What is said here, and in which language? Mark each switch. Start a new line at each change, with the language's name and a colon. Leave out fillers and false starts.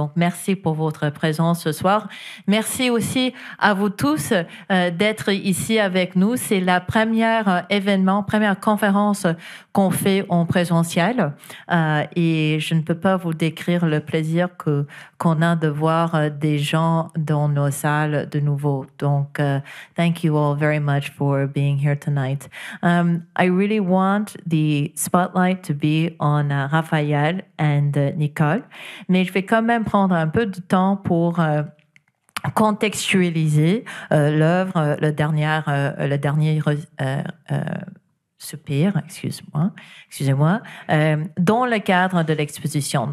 French: Donc, merci pour votre présence ce soir. Merci aussi à vous tous d'être ici avec nous. C'est la première conférence qu'on fait en présentiel. Et je ne peux pas vous décrire le plaisir qu'on a de voir des gens dans nos salles de nouveau. Donc,
English: thank you all very much for being here tonight. I really want the spotlight to be on Raphaël and Nicole,
French: mais je vais quand même prendre un peu de temps pour contextualiser l'œuvre, le dernier soupir, excusez-moi, dans le cadre de l'exposition.